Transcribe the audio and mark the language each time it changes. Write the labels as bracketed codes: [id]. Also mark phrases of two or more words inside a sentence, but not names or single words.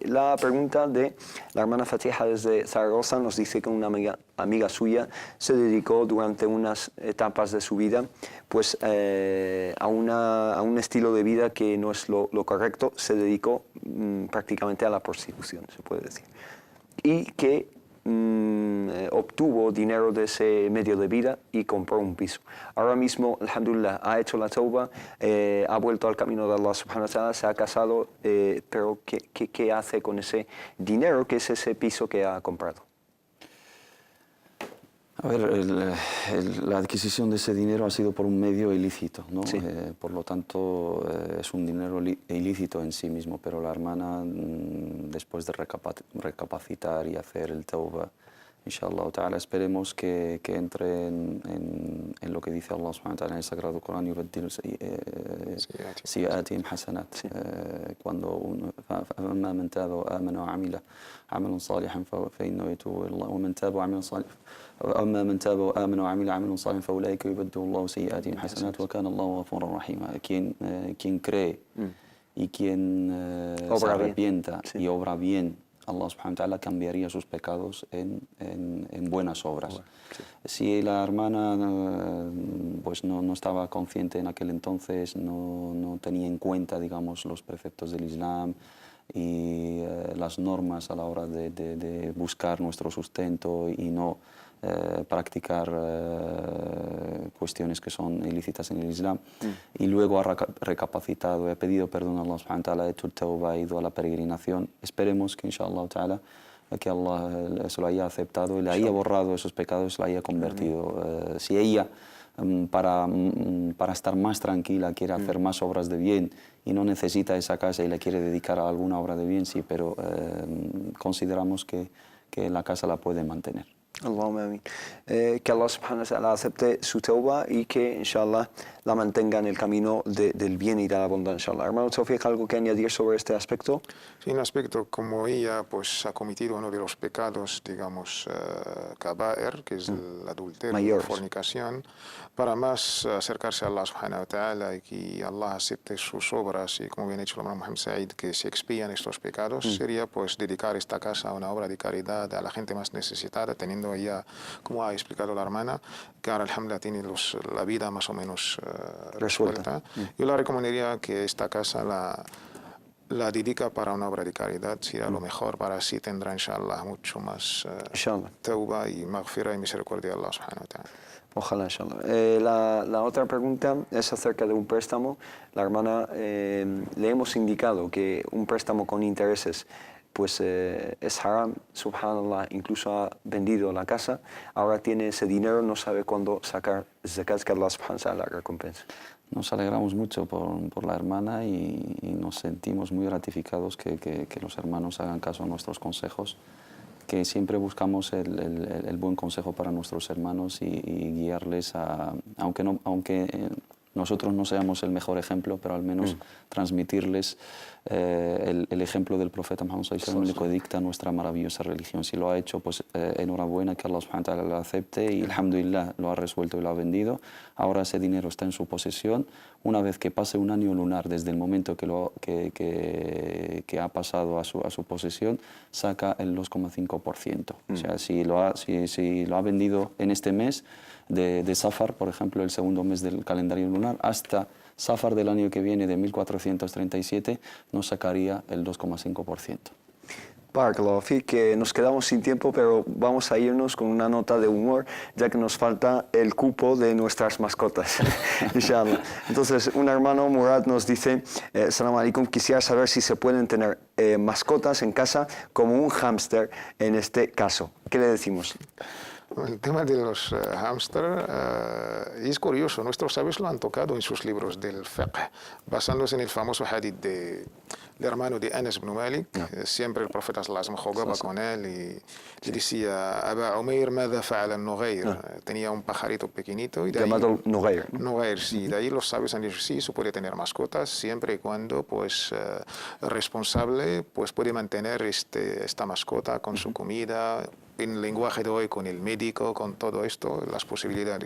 [es] La pregunta de la hermana Fatiha desde Zaragoza nos dice que una amiga suya se dedicó durante unas etapas de su vida pues, a un estilo de vida que no es lo correcto, se dedicó prácticamente a la prostitución, se puede decir, y que obtuvo dinero de ese medio de vida y compró un piso. Ahora mismo, alhamdulillah, ha hecho la tauba, ha vuelto al camino de [ar] الله سبحانه وتعالى, [es] se ha casado, pero ¿qué hace con ese dinero que es ese piso que ha comprado? A ver, la adquisición de ese dinero ha sido por un medio ilícito, ¿no? Sí. Por lo tanto, es un dinero ilícito en sí mismo, pero la hermana, después de recapacitar y hacer el tauba, [ar] إن شاء الله تعالى, [es] esperemos que entre en lo que dice [ar] الله سبحانه وتعالى [es] en el Sagrado Corán, [ar] يبدل سيئاتهم حسنات. [es] Cuando uno [ar] فَأَمَّا مَنْ تَابَ وَآمَنَ وَعَمِلَ عَمَلًا صَالِحًا فَإِنَّهُ يَتُوبُ إِلَى اللَّهِ وَمَنْ تَابَ وَعَمِلَ صَالِحًا وَأَمَّا مَنْ تَابَ وَآمَنَ وَعَمِلَ عَمَلًا صَالِحًا فَأُولَئِكَ يُبَدِّلُ اللَّهُ سَيِّئَاتِهِمْ حَسَنَاتٍ وَكَانَ اللَّهُ غَفُورًا رَحِيمًا. [es] Quien cree y quien se arrepienta y obra bien, [ar] الله سبحانه وتعالى [es] cambiaría sus pecados en buenas obras. Si la hermana pues no estaba consciente en aquel entonces, no tenía en cuenta, digamos, los preceptos del Islam y las normas a la hora de buscar nuestro sustento y no practicar cuestiones que son ilícitas en el Islam, y luego ha recapacitado, ha pedido perdón a [ar] الله سبحانه وتعالى, [es] ha hecho el tauba, ha ido a la peregrinación. Esperemos que [ar] إن شاء الله تعالى [es] que Allah se lo haya aceptado y le haya borrado esos pecados, le haya convertido. Si ella para estar más tranquila quiere hacer más obras de bien y no necesita esa casa y la quiere dedicar a alguna obra de bien, sí, pero consideramos que la casa la puede mantener. [ar] اللهم آمين. [es] Que [ar] الله سبحانه وتعالى [es] acepte su tauba y que inshallah la mantenga en el camino del bien y de la bondad, inshallah. Hermano Tawfiq, ¿algo que añadir sobre este aspecto? Sí, un aspecto como ella pues ha cometido uno de los pecados, digamos, kaba'ir, que es el adulterio, la fornicación, para más acercarse a [ar] الله سبحانه وتعالى [es] y que Allah acepte sus obras y, como bien ha dicho el hermano Mohammed Said, que se expían estos pecados, sería pues dedicar esta casa a una obra de caridad a la gente más necesitada, teniendo ya, como ha explicado la hermana, que ahora alhamdulillah tiene la vida más o menos resuelta. Yo le recomendaría que esta casa la dedica para una obra de caridad, será lo mejor, para así tendrá inshallah mucho más tauba y maghfira y misericordia de [ar] الله سبحانه وتعالى. [es] Ojalá, inshallah. La otra pregunta es acerca de un préstamo. La hermana, le hemos indicado que un préstamo con intereses pues es haram, subhanallah, incluso ha vendido la casa, ahora tiene ese dinero, no sabe cuándo sacar zakat, que [ar] الله سبحانه وتعالى [es] recompensa. Nos alegramos mucho por la hermana y nos sentimos muy gratificados que los hermanos hagan caso a nuestros consejos, que siempre buscamos el buen consejo para nuestros hermanos y guiarles aunque nosotros no seamos el mejor ejemplo, pero al menos transmitirles el ejemplo del profeta Muhammad [ar] صلى الله عليه وسلم, [es] que dicta nuestra maravillosa religión. Si lo ha hecho, pues enhorabuena, que [ar] الله سبحانه وتعالى [es] lo acepte y alhamdulillah lo ha resuelto y lo ha vendido. Ahora ese dinero está en su posesión. Una vez que pase un año lunar desde el momento que ha pasado a su posesión, saca el 2,5%. O sea, si lo ha vendido en este mes de Safar, por ejemplo, el segundo mes del calendario lunar, hasta Safar del año que viene de 1437, nos sacaría el 2,5%. [ar] بارك الله فيك, [es] que nos quedamos sin tiempo, pero vamos a irnos con una nota de humor, ya que nos falta el cupo de nuestras mascotas, inshallah. Entonces, un hermano, Murad, nos dice, [ar] سلام عليكم, [es] quisiera saber si se pueden tener mascotas en casa como un hámster en este caso. ¿Qué le decimos? El tema de los hámster es curioso. Nuestros sabios lo han tocado en sus libros del fiqh, basándose en el famoso hadith del hermano de Anas ibn Malik. Siempre el profeta [ar] صلى الله عليه وسلم [es] jugaba con él y le decía, [ar] أبا عمير ماذا فعل النغير? [es] Tenía un pajarito pequeñito. Llamado Nughayr. Nughayr, sí. De ahí los sabios han dicho, sí, se puede tener mascotas siempre y cuando pues, responsable pues, puede mantener esta mascota con su comida, en el lenguaje de hoy, con el médico, con todo esto, las posibilidades.